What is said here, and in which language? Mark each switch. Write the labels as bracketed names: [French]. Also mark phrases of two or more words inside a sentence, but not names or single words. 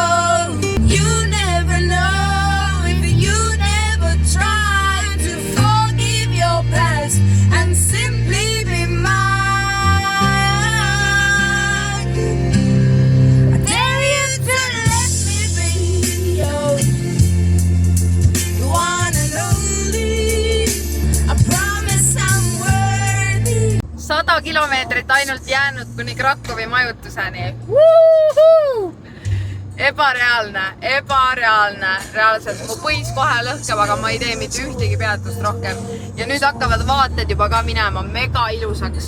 [English] You never know if you never try to forgive your past and simply be mine. I dare you to let me be the one and only. I promise I'm worthy. [Estonian] 100 kilomeetrit ainult jäänud kuni Krakowi majutuseni. Ebareaalne. Reaalselt mu põis kohe lõhkeb, aga ma ei tee mitte ühtegi peatust rohkem. Ja nüüd hakkavad vaated juba ka minema mega ilusaks.